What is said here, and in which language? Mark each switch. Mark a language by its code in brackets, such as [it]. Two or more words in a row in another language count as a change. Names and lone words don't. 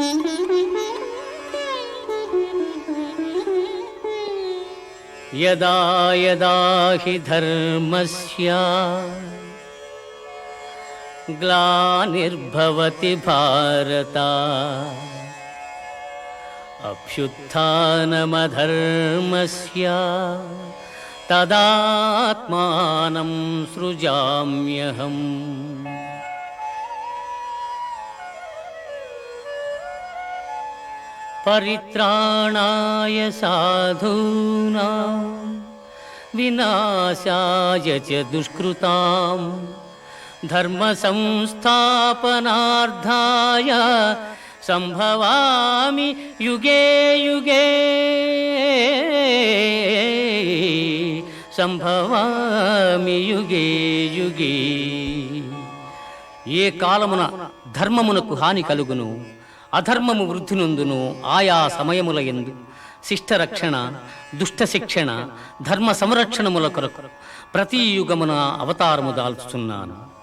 [sa] యదా యదా హి ధర్మస్య గ్లానిర్భవతి భారత అభ్యుత్థానమధర్మస్య తదాత్మానం సృజామ్యహం. పరిత్రాణాయ సాధూనాం వినాశాయ చ దుష్కృతాం ధర్మ సంస్థాపనార్థాయ సంభవామి యుగే యుగే. సంభవామి యుగే యుగే. [te] ఏ కాలమున ధర్మమునకు హాని కలుగును, అధర్మము వృద్ధి నొందును, ఆయా సమయముల యందు శిష్టరక్షణ, దుష్ట శిక్షణ, ధర్మ సంరక్షణముల కొరకు ప్రతి యుగమున అవతారము దాల్చుతున్నాను.